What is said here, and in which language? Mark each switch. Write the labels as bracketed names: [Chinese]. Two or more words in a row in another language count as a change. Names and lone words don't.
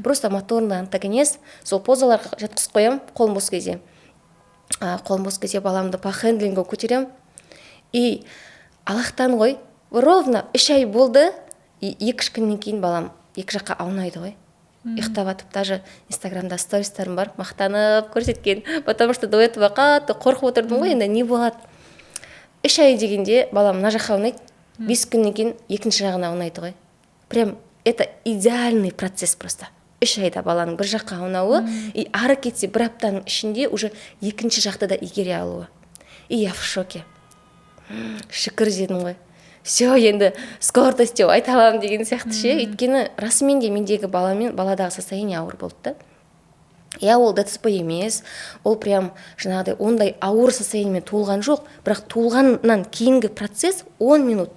[Russian] Просто моторный антагонез, [Kazakh] сол позаларға жатқызып қоям, қолым бос кезде. Қолым бос кезде баламды [Russian] по хендлингу [Kazakh] көтерем. И Аллахтан ғой, ровно 3 ай болды, 2 күннен кейін балам 2 жаққа аунайды ғой. Ұйықтап атып, даже инстаграмда стористарым бар, мақтанып көрсеткен. [Russian] Потому что до этого [Kazakh] қатты қорқып отырдым ғой, енді не болады. 3 ай дегенде балам мына жаққа аунайды, 5 күннен кейін екінші жағына аунайды ғой. [Russian] Прям это идеальный процесс просто. [Kazakh] 3 айда баланың бір жаққа аунауы, и ары кетсе бір аптаның ішінде уже екінші жақты да игере алуы. [Russian] И я в шоке. [Kazakh] Шүкір дедім ғой. Все, енді скорость деп айта аламын деген сияқты ше. Өйткені расымен де мендегі баладағы состояние ауыр болды да. Я ол ДЦП емес, ол прям жаңағыдай ондай ауыр состояниемен туылған жоқ, бірақ туылғаннан кейінгі процесс 10 минут.